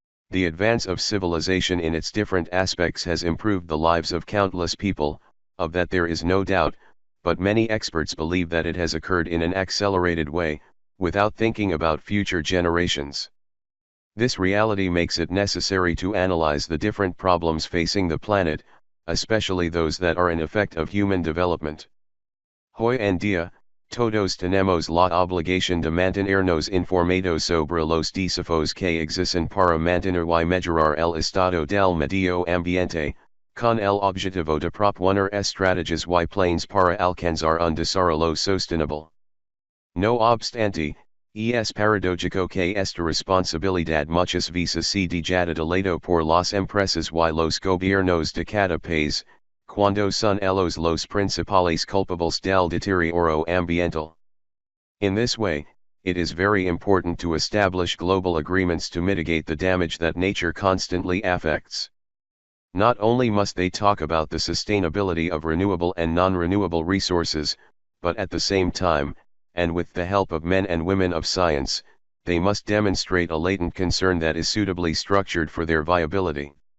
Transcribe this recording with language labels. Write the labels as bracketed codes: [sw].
[en] The advance of civilization in its different aspects has improved the lives of countless people, of that there is no doubt, but many experts believe that it has occurred in an accelerated way, without thinking about future generations. This reality makes it necessary to analyze the different problems facing the planet, especially those that are an effect of human development. [es] Hoy en día, todos tenemos la obligación de mantenernos informados sobre los desafíos que existen para mantener y mejorar el estado del medio ambiente, con el objetivo de proponer estrategias y planes para alcanzar un desarrollo sostenible. No obstante, es paradójico que esta responsabilidad muchas veces se dejada de lado por las empresas y los gobiernos de cada país, cuando son ellos los principales culpables del deterioro ambiental. [en] In this way, it is very important to establish global agreements to mitigate the damage that nature constantly affects. Not only must they talk about the sustainability of renewable and non-renewable resources, but at the same time, and with the help of men and women of science, they must demonstrate a latent concern that is suitably structured for their viability.